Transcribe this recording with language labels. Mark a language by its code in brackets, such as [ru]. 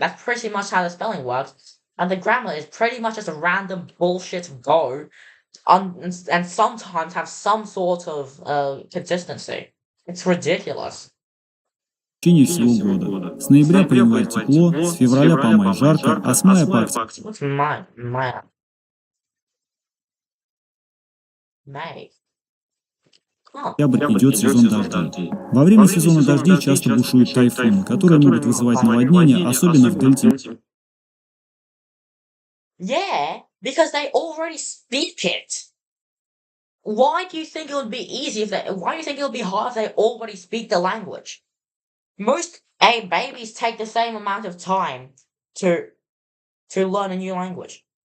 [en] That's pretty much how the spelling works. And the grammar is pretty much just a random bullshit go, and sometimes have some sort of consistency. It's ridiculous. [ru] всего года. С ноября по январь тепло, с февраля по май жарко, а с мая по [en] What's my May? Oh. [ru] октябрь идет сезон дождей. Во время сезона дождей часто бушуют тайфуны, которые могут вызывать наводнения, особенно в дельте. [en] Yeah, because they already speak it. Why do you think it would be easy why do you think it would be hard if they already speak the language? Most babies take the same amount of time to learn a new language.